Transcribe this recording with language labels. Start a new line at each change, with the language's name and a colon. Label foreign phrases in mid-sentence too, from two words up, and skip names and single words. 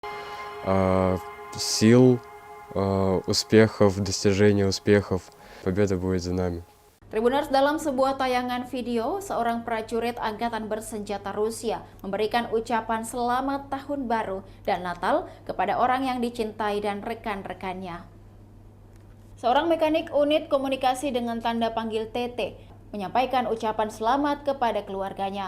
Russian: Сил, успехов, достижения успехов. Победа будет за нами.
Indonesian: Tribuners, dalam sebuah tayangan video, seorang prajurit angkatan bersenjata Rusia memberikan ucapan selamat tahun baru dan Natal kepada orang yang dicintai dan rekan-rekannya. Seorang mekanik unit komunikasi dengan tanda panggil TT menyampaikan ucapan selamat kepada keluarganya.